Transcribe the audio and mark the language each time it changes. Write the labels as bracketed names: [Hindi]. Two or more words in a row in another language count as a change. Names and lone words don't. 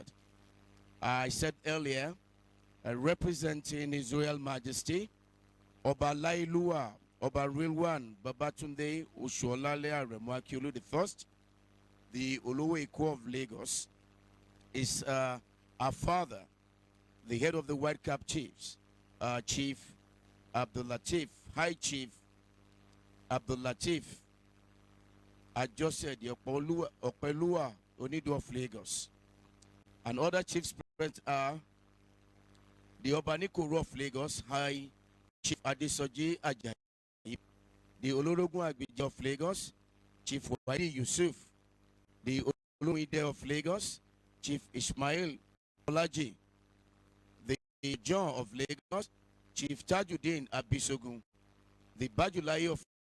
[English] I said earlier, representing His Royal Majesty, Oba Lailua, Oba Rilwan Babatunde Oshuolale Aremu Akiolu I, the Olowo Eko of Lagos, is our father, the head of the White Cap Chiefs, Chief Abdul Latif, High Chief Abdul Latif. I just said Opelua Onido of Lagos. And other chiefs present are the Obanikoro of Lagos, High Chief Adesoji Ajayi, the Olorogun Agbija of Lagos, Chief Wadi Yusuf, the Olumide of Lagos, Chief Ismail Olaji, the John of Lagos, Chief Tajuddin Abisogun, the Bajulai of